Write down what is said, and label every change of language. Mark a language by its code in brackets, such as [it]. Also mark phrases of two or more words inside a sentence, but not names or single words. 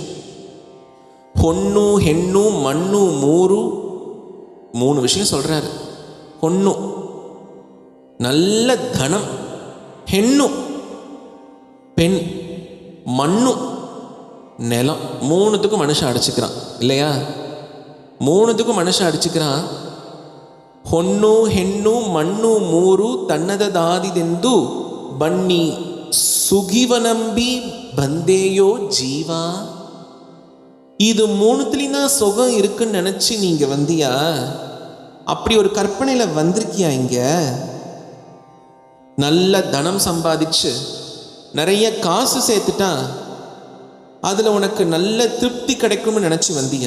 [kn] ಹೊನ್ನು ಹೆಣ್ಣು ಮಣ್ಣು ಮೂರು, [ta] மூணு விஷயம் சொல்கிறாரு. பொண்ணு நல்ல தனம், ஹெண்ணு பெண், மண்ணு நிலம். மூணுத்துக்கும் மனுஷன் அடிச்சுக்கிறான் இல்லையா? மூணுத்துக்கும் மனுஷன் அடிச்சுக்கிறான். [kn] ಹೊನ್ನು ಹೆಣ್ಣು ಮಣ್ಣು ಮೂರು ತನ್ನದಾದಿದೆಂದು ಬನ್ನಿ [ta] சுகிவனம்பி பந்தேயோ ஜீவா. இது மூணுத்துலேயும் தான் சுகம் இருக்குன்னு நினச்சி நீங்கள் வந்தியா? அப்படி ஒரு கற்பனையில் வந்திருக்கியா? இங்கே நல்ல தனம் சம்பாதிச்சு நிறைய காசு சேர்த்துட்டா அதில் உனக்கு நல்ல திருப்தி கிடைக்கும்னு நினச்சி வந்தியா?